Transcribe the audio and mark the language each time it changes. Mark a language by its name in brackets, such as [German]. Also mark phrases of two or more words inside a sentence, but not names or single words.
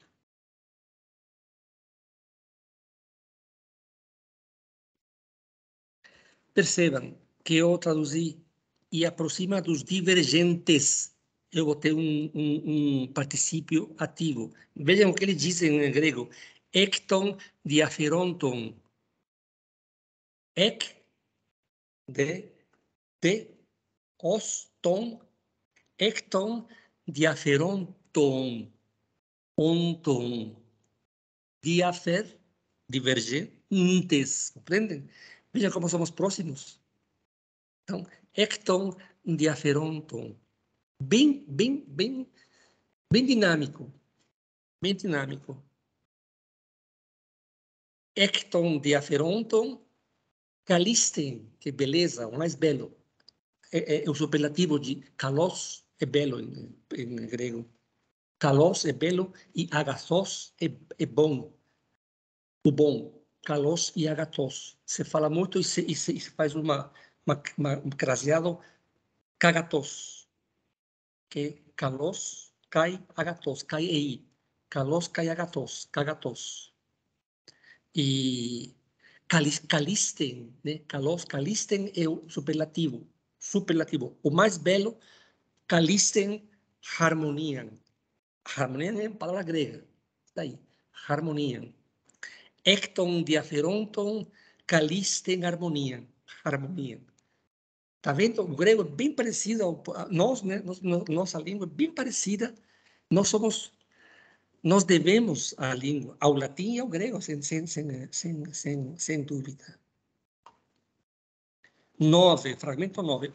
[Portuguese] Percebam que eu traduzi e aproxima dos divergentes. Eu botei um particípio ativo. Vejam o que ele diz em grego. [Greek] Ἐκ τῶν διαφερόντων. Ἐκ δὲ ὀστῶν. Ἐκ τῶν διαφερόντων. Ὄντων. Διαφερ, [Portuguese] divergentes. Compreendem? Veja como somos próximos. Então, [Greek] ἐκ τῶν διαφερόντων. [Portuguese] Bem dinâmico. Bem dinâmico. [Greek] Ἐκ τῶν διαφερόντων. [Portuguese] Calisten, que beleza, o mais belo. É o superlativo de kalos, é belo em grego. Kalos é belo e agathos é bom. O bom. Kalos e agathos. Se fala muito e se faz um craseado kagathos. [Greek] Que καλὸς, καὶ, ἀγαθός, καὶ εἰ. Καλὸς, καὶ, ἀγαθός, καγαθός. [Portuguese] E calisten, né? Kalos, calisten é o superlativo. Superlativo. O mais belo, [Greek] κάλλιστην, ἁρμονίαν. [Portuguese] Harmoniam é palavra grega. Daí, harmoniam. [Greek] Ἐκ τῶν διαφερόντων, κάλλιστην, ἁρμονίαν. [Portuguese] Harmoniam. Tá vendo? O grego é bem parecido a nós, né? Nossa língua é bem parecida. Nós devemos a língua ao latim e ao grego, sem dúvida. 9, fragmento 9.